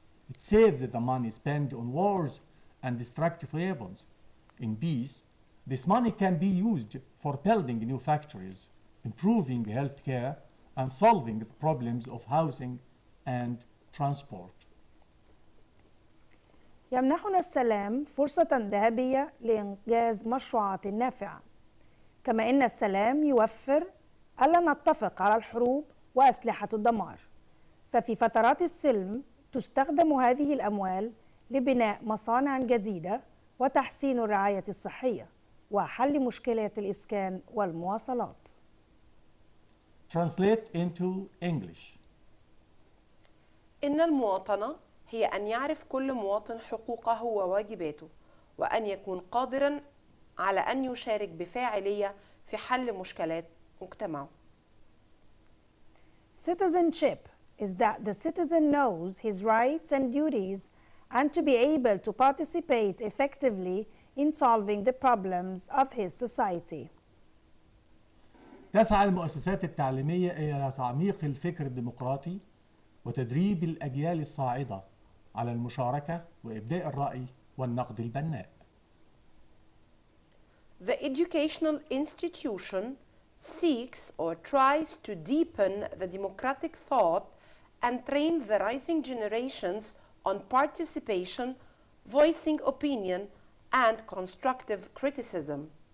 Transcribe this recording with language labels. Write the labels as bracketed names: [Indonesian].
[English] It saves the money spent on wars and destructive weapons. In peace, this money can be used for building new factories, improving healthcare, and solving the problems of housing and transport. [Arabic] يمنحنا السلام فرصة ذهبية لإنجاز مشروعات نافعة، كما إن السلام يوفر ألا نتفق على الحروب وأسلحة الدمار، ففي فترات السلم تستخدم هذه الأموال لبناء مصانع جديدة وتحسين الرعاية الصحية وحل مشكلة الإسكان والمواصلات. [English] Translate into English. [Arabic] إن المواطنة هي أن يعرف كل مواطن حقوقه وواجباته، وأن يكون قادراً على أن يشارك بفاعلية في حل مشكلات مجتمعه. [English] Citizenship is that the citizen knows his rights and duties and to be able to participate effectively in solving the problems of his society. [Arabic] تسعى المؤسسات التعليمية إلى تعميق الفكر الديمقراطي وتدريب الأجيال الصاعدة على المشاركة وإبداء الرأي والنقد البناء. [English] the educational institution seeks or tries to deepen the democratic thought and train the rising generations on participation, voicing opinion, and constructive criticism.